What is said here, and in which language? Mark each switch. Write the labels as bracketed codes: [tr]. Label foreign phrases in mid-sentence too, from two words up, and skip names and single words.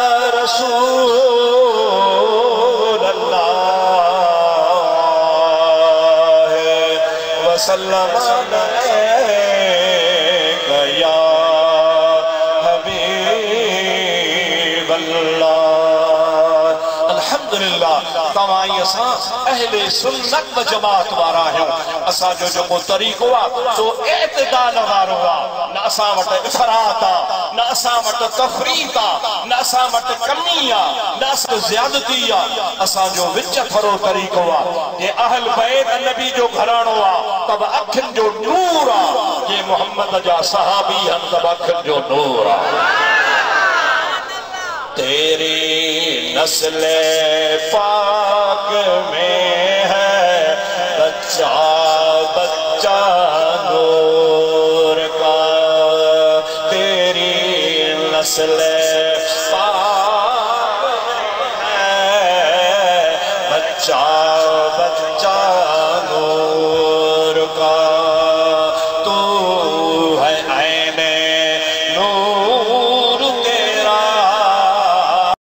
[ar] رسول الله وسلّم عليك يا حبيب الله [sd] अल्हम्दुलिल्लाह तवाई असा अहले सुन्नत व जमात वारा आहियूं असा जो जो तरीक़ो आ सो एतदाल वारो आ न असा वट इफरात आ न असा वट तफरीत आ न असा वट कमी आ न असा ज़्यादती आ असा जो विच थरो तरीक़ो आ जे अहल बैत नबी जो घराणो आ तब अखिन जो नूर आ जे मोहम्मद जा सहाबी हम तब अखिन जो नूर आ [ur] تیری نسل پاک میں ہے بچہ بچہ نور کا تیری نسل پاک میں ہے بچہ بچہ نور کا تو ہے عینِ نور تیرا